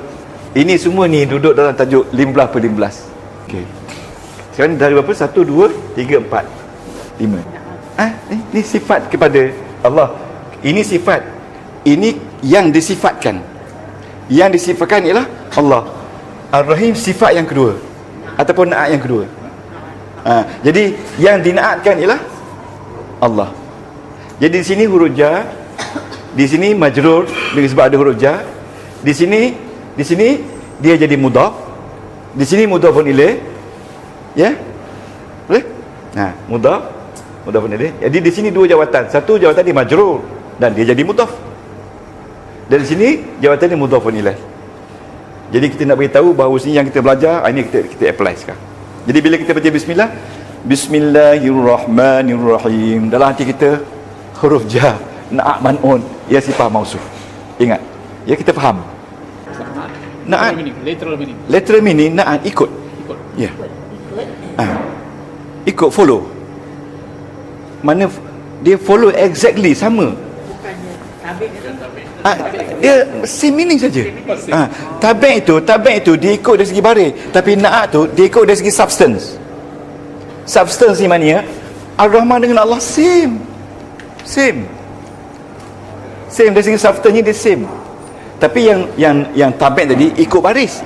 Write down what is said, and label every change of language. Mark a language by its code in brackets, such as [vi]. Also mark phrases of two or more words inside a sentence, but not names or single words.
[ms] Ini semua ni duduk dalam tajuk 15/15. Okey. Sekarang dari berapa? 1 2 3 4 5. Ini sifat kepada Allah. Ini sifat. Ini yang disifatkan. Yang disifatkan ialah Allah. Ar-Rahim sifat yang kedua ataupun na'at yang kedua. Jadi yang dinaatkan ialah Allah. Jadi di sini huruf jar, di sini majrur dengan sebab ada huruf jar. Di sini dia jadi mudhaf. Di sini [ar] مضاف إليه. [ms] Ya? Boleh? [ar] مضاف إليه. [ms] Jadi di sini dua jawatan. Satu jawatan dia majrur dan dia jadi mudhaf. Dan di sini jawatan dia [ar] مضاف إليه. [ms] Jadi kita nak beritahu bahawa sini yang kita belajar, ini kita apply sekarang. Jadi bila kita baca bismillah, Bismillahirrahmanirrahim, dalam hati kita huruf jar, na'at man'un, ia sifat mausuf. Ingat, ya, kita faham. Na'at [en] literal meaning [ms] na'at ikut. Ya. Ikut, follow. Mana dia [en] follow exactly [ms] sama. Dia [en] same meaning [ms] saja. Tabi' itu dia ikut dari segi baris, tapi na'at tu dia ikut dari segi substance. Substance ni maknanya Ar-Rahman dengan Allah same dari segi substance ni dia same. Tapi yang tabi' tadi ikut baris.